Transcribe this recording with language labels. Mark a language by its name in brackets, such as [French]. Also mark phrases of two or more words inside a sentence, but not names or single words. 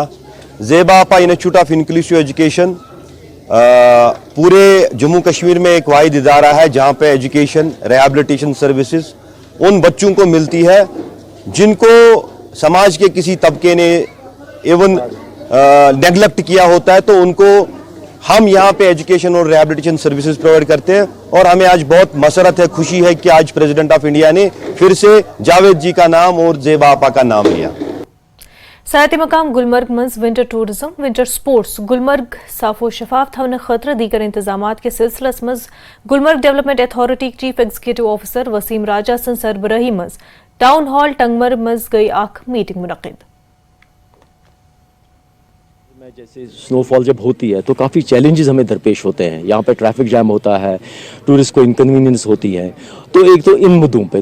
[Hindi] ज़ेबा आपा इंस्टीट्यूट ऑफ इंक्लूसिव एजुकेशन पूरे जम्मू कश्मीर में एक वाहिद इदारा है जहां पे [English] education rehabilitation services [Hindi] उन बच्चों को मिलती है जिनको समाज के किसी तबके ने [English] even neglect [Hindi] किया होता है, तो उनको हम यहाँ पे एजुकेशन और [English] rehabilitation services provide [Hindi] करते हैं। और हमें आज बहुत मसरत है, खुशी है कि आज [English] President of India [Hindi] ने फिर से जावेद जी का नाम और ज़ेबा आपा का नाम लिया। [Kashmiri] सयाती मकाम गुलमर्ग मज [English] winter tourism winter sports [Kashmiri] गुलमर्ग साफो शफाफ थवन खतर दीगर इंतजामात के सिलसिलस मज गुलमर्ग डेवलपमेंट अथॉरिटी [English] chief executive officer [Kashmiri] वसीम राजा सन सरबराही मज टाउन हॉल टंगमर मज गई आख मीटिंग मुनक़िद। [Hindi] जैसे स्नोफॉल जब होती है तो काफ़ी चैलेंजेस हमें दरपेश होते हैं। यहाँ पे [English] traffic jam [Hindi] होता है, टूरिस्ट को इनकन्वीनियंस होती है, तो एक तो इन मुद्दों पे।